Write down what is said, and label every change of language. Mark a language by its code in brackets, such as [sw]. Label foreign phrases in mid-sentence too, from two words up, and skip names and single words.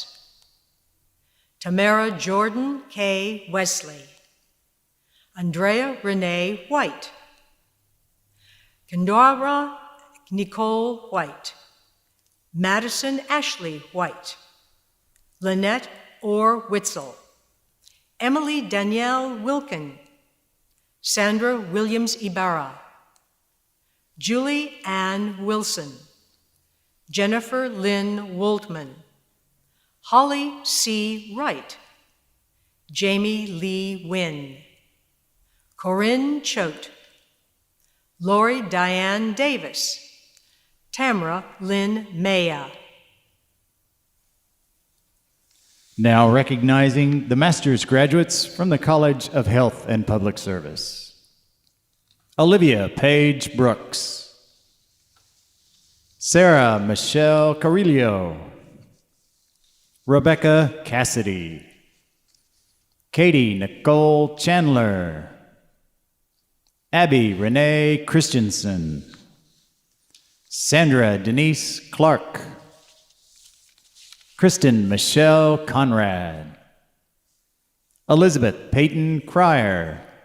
[en] Tamara Jordan K. Wesley. Andrea Renee White. Kendora Nicole White. Madison Ashley White. Lynette Orr Witzel. Emily Danielle Wilkin, Sandra Williams Ibarra, Julie Ann Wilson, Jennifer Lynn Woldman, Holly C. Wright, Jamie Lee Wynn, Corinne Choate, Lori Diane Davis, Tamara Lynn Maya. Now recognizing the master's graduates from the College of Health and Public Service. Olivia Paige Brooks, Sarah Michelle Carrillo, Rebecca Cassidy, Katie Nicole Chandler, Abby Renee Christensen, Sandra Denise Clark, Kristen Michelle Conrad, Elizabeth Peyton Cryer,